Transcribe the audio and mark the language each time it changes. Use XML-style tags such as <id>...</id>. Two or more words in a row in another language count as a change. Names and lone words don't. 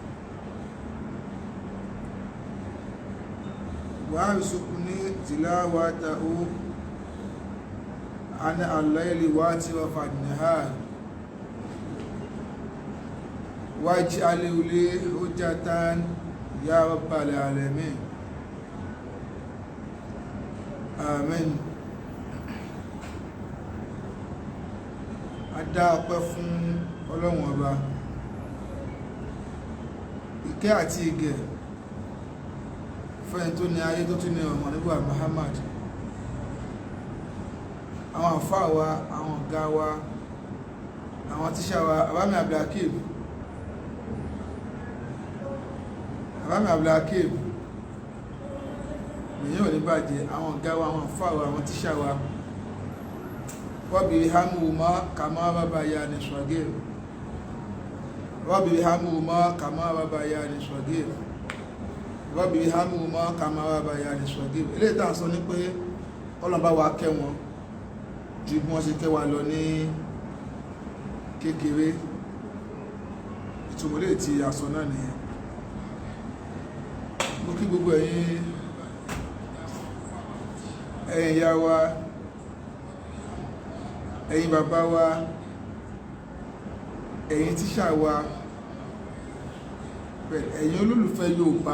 <ar>وارزقني تلاوته أنا الليل وأطراف النهار واجعله لي حجة يا رب العالمين.</ar> <yo>Amen. A dá ọpẹ́ fún Ọlọ́run ọba, ìkẹ́ àti ìgẹ̀ fẹ́ni tó ní ayé tó tún ní ọmọ nígbà Muhammad, àwọn àfáà wa, àwọn ọ̀gá wa, àwọn tíṣà wa, Abami Abdulhakeem, èyàn ò ní bàjẹ́, àwọn ọ̀gá wa, àwọn àfáà wa, àwọn tíṣà wa,</yo> <ar>رب ارحمهما كما ربياني صغيرا, رب ارحمهما كما ربياني صغيرا, رب ارحمهما كما ربياني صغيرا.</ar> <yo>Eléyìí tá à ń sọ ní pé Ọlọ́run bá wa kẹ́ wọn ju bí wọ́n ṣe kẹ́ wa lọ ní kékeré. Ìtumọ̀ eléyìí tí a sọ náà nìyẹn. Mo kí gbogbo ẹ̀yin ìyá wa, ẹ̀yin bàbá wa, ẹ̀yin tíṣà wa, ẹ̀yin olólùfẹ́ Yorùbá.</yo>